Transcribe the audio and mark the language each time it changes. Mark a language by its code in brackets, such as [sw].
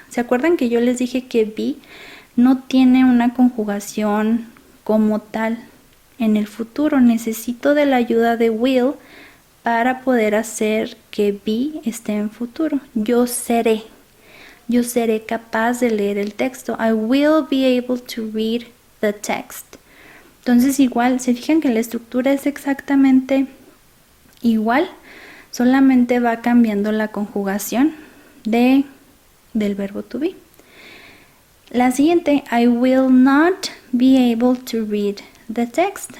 [es] ¿Se acuerdan que yo les dije que be no tiene una conjugación como tal en el futuro? Necesito de la ayuda de will para poder hacer que be esté en futuro. Yo seré capaz de leer el texto. [en] I will be able to read the text. [es] Entonces igual, se fijan que la estructura es exactamente igual, solamente va cambiando la conjugación del verbo to be. La siguiente, [en] I will not be able to read the text.